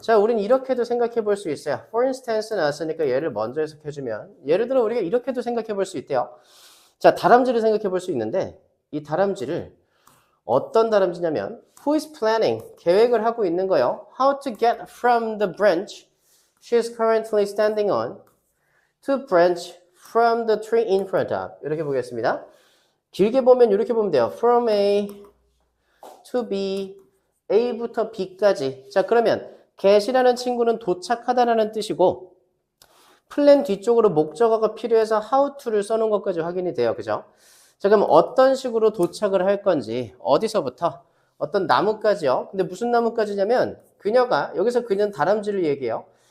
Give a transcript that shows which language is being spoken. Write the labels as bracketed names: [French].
[Korean] 자, 우린 이렇게도 생각해 볼 수 있어요. [English] For instance [Korean] 나왔으니까 얘를 먼저 해석해주면, 예를 들어 우리가 이렇게도 생각해 볼 수 있대요. 자, 다람쥐를 생각해 볼 수 있는데, 이 다람쥐를 어떤 다람쥐냐면, [English] who is planning, [Korean] 계획을 하고 있는 거예요. [English] How to get from the branch she is currently standing on to branch from the tree in front of. [Korean] 이렇게 보겠습니다. 길게 보면 이렇게 보면 돼요. [English] From A to B, [Korean] A부터 B까지. 자, 그러면 get이라는 친구는 도착하다라는 뜻이고 플랜 뒤쪽으로 목적어가 필요해서 how to를 써놓은 것까지 확인이 돼요. 그죠? 자, 그럼 어떤 식으로 도착을 할 건지 어디서부터? 어떤 나무까지요. 근데 무슨 나무까지냐면 그녀가, 여기서 그녀는 다람쥐를 얘기해요.